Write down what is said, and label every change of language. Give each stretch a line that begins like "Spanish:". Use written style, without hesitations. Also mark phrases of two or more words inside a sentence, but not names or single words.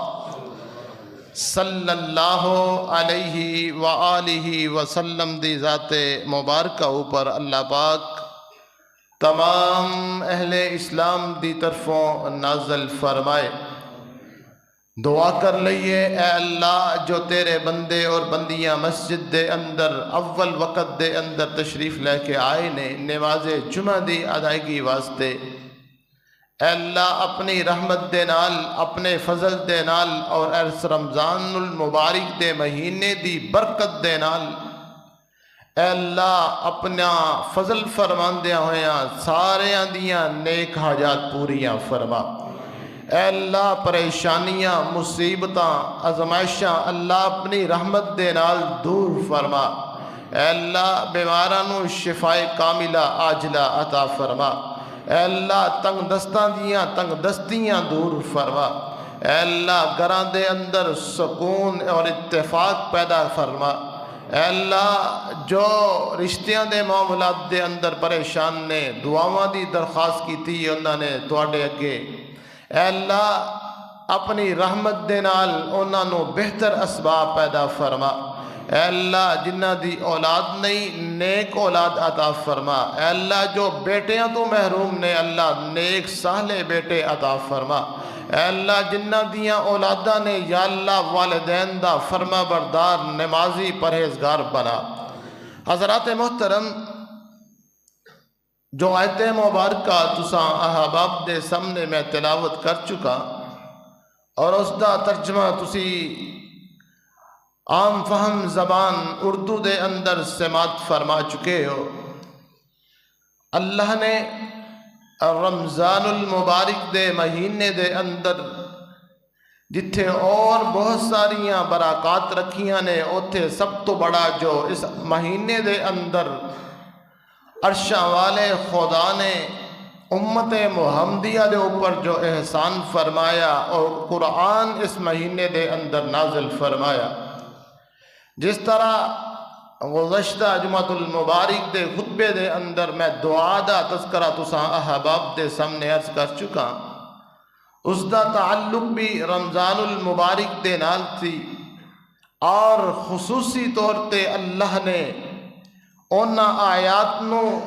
Arabic: صلی اللہ علیہ وآلہ وسلم
Punjabi: دی ذات مبارکہ اوپر اللہ پاک تمام اہل اسلام دی طرفوں نازل فرمائے دعا کر لئیے اے اللہ جو تیرے بندے اور بندیاں مسجد دے اندر اول وقت دے اندر تشریف لے کے آئے نے نماز جمعہ دی ادائیگی واسطے اے اللہ اپنی رحمت دے نال اپنے فضل دے نال اور اس رمضان المبارک دے مہینے دی برکت دے نال اے اللہ اپنا فضل فرماندیاں ہویاں سارے دیاں نیک حاجات پوریاں فرما اے اللہ پریشانیاں مصیبتاں آزمائشاں اللہ اپنی رحمت دے نال دور فرما اے اللہ بیمارانو شفاء کاملہ عاجلہ عطا فرما اے اللہ تنگ دستاں دیاں تنگ دستیاں دور فرما اے اللہ گھراں دے اندر سکون اور اتفاق پیدا فرما اے اللہ جو رشتیاں دے معاملات دے اندر پریشان نے دعاواں دی درخواست
Urdu: کی تھی انہوں نے
Punjabi: تواڈے اگے اے اللہ اپنی رحمت دے نال انہوں نے بہتر اسباب پیدا فرما اے اللہ جنہ دی اولاد نہیں نیک اولاد عطا فرما، اے اللہ جو بیٹیاں تو محروم نے اللہ نیک صالح بیٹے عطا فرما، اے اللہ جنہ دیاں اولاداں نے یا اللہ والدین دا فرما بردار نمازی پرہیزگار بنا۔ حضرات محترم، جو آیت مبارکہ تساں احباب دے سامنے میں تلاوت کر چکا اور اس دا ترجمہ تسی عام فہم زبان اردو دے اندر سماعت فرما چکے ہو۔ اللہ نے رمضان المبارک دے مہینے دے اندر جتھے اور بہت ساریاں برکات رکھیاں نے اوتھے سب تو بڑا جو اس مہینے دے اندر عرشاں والے خدا نے امت محمدیہ دے اوپر جو احسان فرمایا اور قرآن اس مہینے دے اندر نازل فرمایا، جس طرح گزشتہ جمعۃ المبارک دے خطبے دے اندر میں دعا دا تذکرہ تساں احباب دے سامنے عرض کر چکا، اس دا تعلق بھی رمضان المبارک دے نال تھی، اور خصوصی طور تے اللہ نے اونا آیات نو